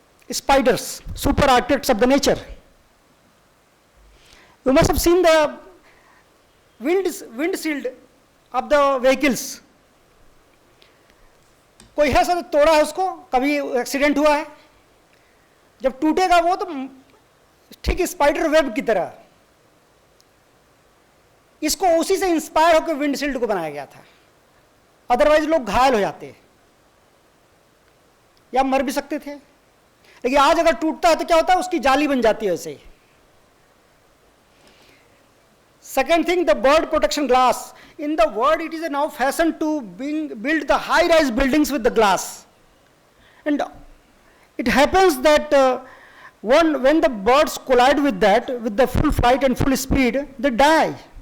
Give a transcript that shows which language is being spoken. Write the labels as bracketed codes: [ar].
[en] Spiders, super architects of the nature. You must have seen the windshield of the vehicles. [hi] कोई है sir तोड़ा है उसको, कभी एक्सीडेंट हुआ है, जब टूटेगा वो तो ठीक स्पाइडर वेब की तरह, इसको उसी से इंस्पायर होकर विंडशील्ड को बनाया गया था, अदरवाइज लोग घायल हो जाते या मर भी सकते थे, लेकिन आज अगर टूटता है तो क्या होता है, उसकी जाली बन जाती है वैसे। [en] Second thing, the bird protection glass. In the world, it is now fashion to build the high-rise buildings with the glass. And it happens that when the birds collide with that, with the full flight and full speed, they die.